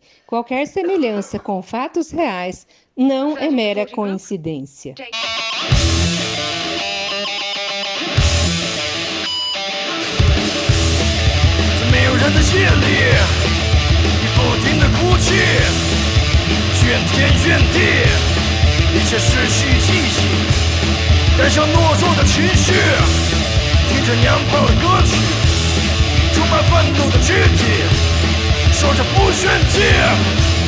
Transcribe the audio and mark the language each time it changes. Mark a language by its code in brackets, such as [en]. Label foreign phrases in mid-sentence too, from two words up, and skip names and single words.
[pt] Qualquer semelhança com fatos reais não é mera coincidência. [zh] 在没有人的夜里，你不停地哭泣，怨天怨地，一切失去意义。带上懦弱的情绪，听着娘炮的歌曲，充满愤怒的躯体，说着不炫技。